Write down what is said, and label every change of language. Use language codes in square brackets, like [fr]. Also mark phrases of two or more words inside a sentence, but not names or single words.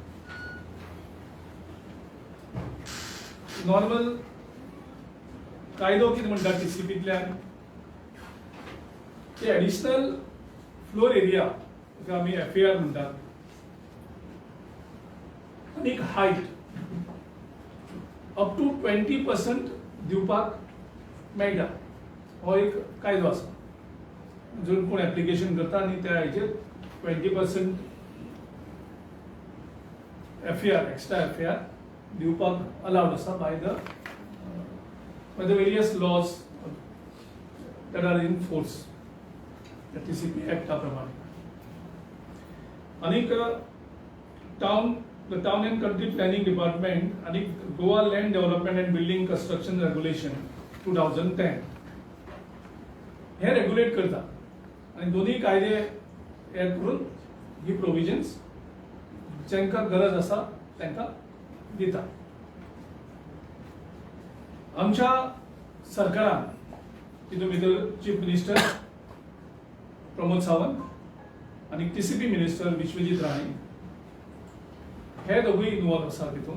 [kok] नॉर्मल कायदो कितें म्हणटा TCPंतल्यान ते [en] additional floor area [kok] जाका आमी FAR म्हणटात आनीक [en] height up to 20% [kok] दिवपाक मेळटा. हो एक कायदो आसा. जर कोण एप्लिकेशन करता आनी त्या हेचेर 20% FAR एक्स्ट्रा FAR दिवपाक अलाउड आसा [en] by the various laws that are in force, the TCP Act [kok] प्रमाणे. आनीक [en] the Town and Country Planning Department [kok] आणि Goa Land Development and Building Construction Regulation 2010 हे रेग्युलेट करता आणि दोन्ही कायदे हे करून ही प्रोविजन्स ज्यांका गरज आसा त्यांका दिता. आमच्या सरकारान तितून भितर [en] Chief Minister [kok] प्रमोद सावंत आणि TCP मिनिस्टर विश्वजीत राणे हे दोघूय इन्वॉल्व आसा तितून.